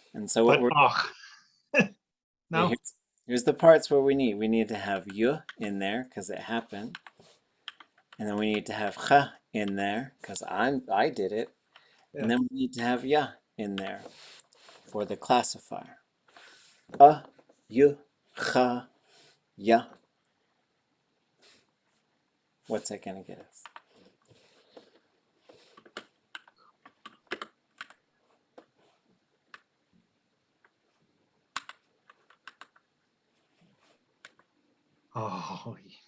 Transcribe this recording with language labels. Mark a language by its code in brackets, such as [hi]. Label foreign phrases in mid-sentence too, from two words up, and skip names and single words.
[en] But we're ach. now? Here's the parts where we need to have yu in there because it happened, and then we need to have cha in there because I did it, Yeah. and then we need to have ya in there for the classifier. Yu, cha, ya. What's that gonna get us? Oh,